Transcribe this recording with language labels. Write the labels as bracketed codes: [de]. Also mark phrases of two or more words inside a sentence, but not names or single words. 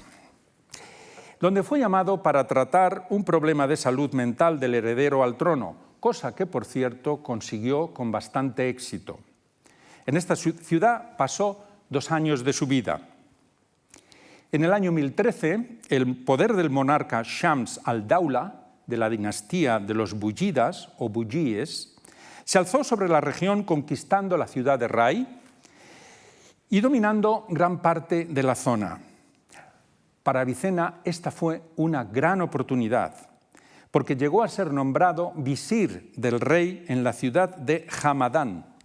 [es] Donde fue llamado para tratar un problema de salud mental del heredero al trono, cosa que, por cierto, consiguió con bastante éxito. En esta ciudad pasó 2 años de su vida. En el año 1013, el poder del monarca Shams al-Daula, de la dinastía de los Buyidas o Buyíes, se alzó sobre la región conquistando la ciudad de Ray y dominando gran parte de la zona. Para Avicena esta fue una gran oportunidad, porque llegó a ser nombrado visir del rey en la ciudad de Hamadán.